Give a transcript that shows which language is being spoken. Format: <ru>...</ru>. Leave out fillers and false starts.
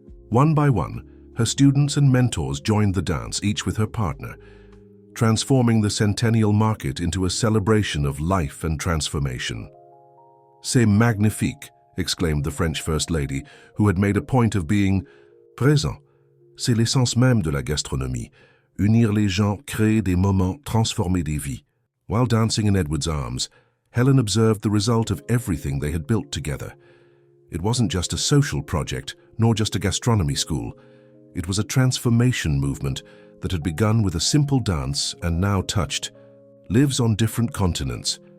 <en>One by one, her students and mentors joined the dance, each with her partner, transforming the centennial market into a celebration of life and transformation.</en> <fr>"C'est magnifique,"</fr> <en>exclaimed the French First Lady, who had made a point of being présent.</en> <fr>"C'est l'essence même de la gastronomie. Unir les gens, créer des moments, transformer des vies."</fr> <en>While dancing in Edward's arms, Helen observed the result of everything they had built together. It wasn't just a social project, nor just a gastronomy school. It was a transformation movement that had begun with a simple dance and now touched lives on different continents.</en>